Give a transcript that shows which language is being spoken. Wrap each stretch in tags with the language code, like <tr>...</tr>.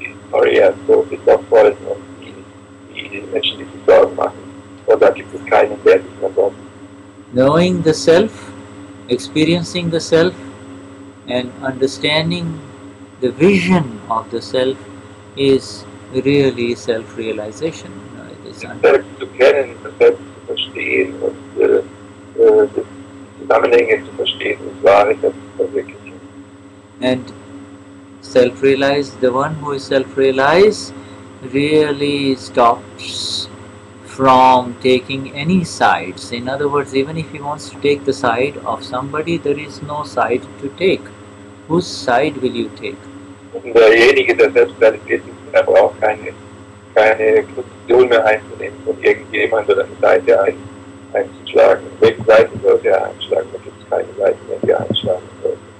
<de>Worrier, so ist das voll und die Menschen, die sich Sorgen machen. Und da gibt es keinen, der sich mehr Sorgen macht.</de> <en>Knowing the self, experiencing the self, and understanding the vision of the self is really self-realization.</en> <de>Selbst zu kennen, das Selbst zu verstehen und die Zusammenhänge zu verstehen, ist wahre Selbstverwirklichung.</de> <en>And self-realized, the one who is self-realized really stops from taking any sides. In other words, even if he wants to take the side of somebody, there is no side to take. Whose side will you take?</en> <de>Und derjenige, der selbst realisiert ist, er braucht keine Position mehr einzunehmen von irgendjemand oder eine Seite einzuschlagen. Welche Seite sollte er einschlagen? Da gibt es keine Seite mehr, die er einschlagen sollte.</de>